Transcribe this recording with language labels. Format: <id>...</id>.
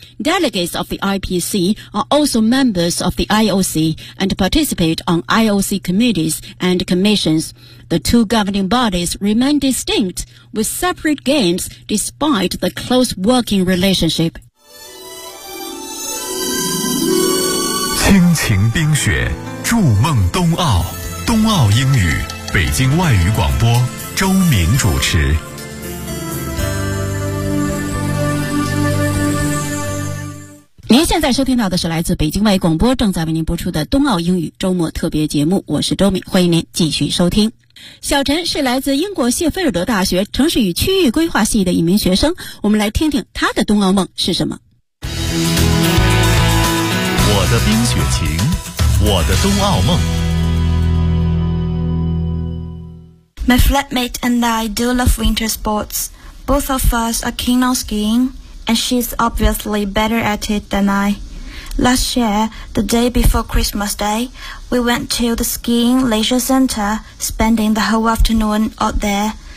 <en>Delegates of the IPC are also members of the IOC and participate on IOC committees and commissions. The two governing bodies remain distinct with separate games despite the close working relationship.</en> <zh>倾情冰雪，筑梦冬奥，冬奥英语，北京外语广播，周明主持。您现在收听到的是来自北京外语广播正在为您播出的冬奥英语周末特别节目，我是周明，欢迎您继续收听。小陈是来自英国谢菲尔德大学城市与区域规划系的一名学生，我们来听听他的冬奥梦是什么。我的冰雪情，我的冬奥梦。</zh> <en>My flatmate and I do love winter sports. Both of us are keen on skiing, and she's obviously better at it than I. Last year, the day before Christmas Day, we went to the skiing leisure center, spending the whole afternoon out there.</en>